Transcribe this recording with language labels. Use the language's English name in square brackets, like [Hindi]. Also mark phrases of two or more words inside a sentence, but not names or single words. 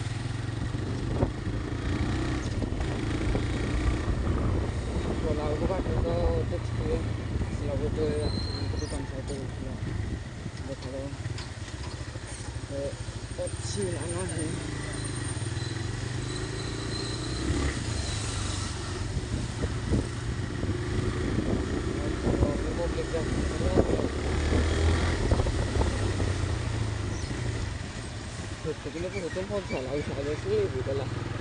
[Odia] ଗଲାବେଳକୁ ବାଟରେ ତ ଦେଖିଥିବେ ଆସିଲା ଗୋଟେ ଦୋକାନ ସାଇଡ଼୍ ରହୁଥିଲା ଦେଖାଯାଉ ଅଛି ନା ନାହିଁ [Spanish] Porque le puse un poco a la hija de sí, y la